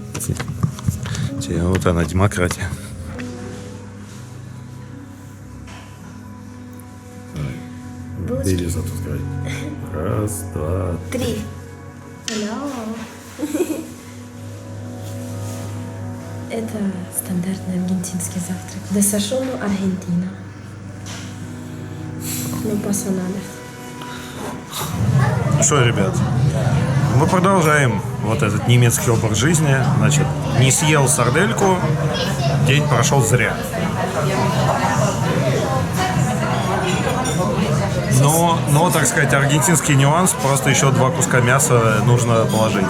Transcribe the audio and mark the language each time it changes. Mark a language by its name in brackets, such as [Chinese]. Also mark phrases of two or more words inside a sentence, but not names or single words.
[Russian] Вот она, демократия. Бери запускай. Раз, два, 3. Это стандартный аргентинский завтрак. [Spanish] Desayuno Argentina. No pasa nada. [Russian] Что, ребят, мы продолжаем вот этот немецкий образ жизни. Значит, не съел сардельку, день прошел зря. Но, так сказать, аргентинский нюанс, просто еще 2 куска мяса нужно положить.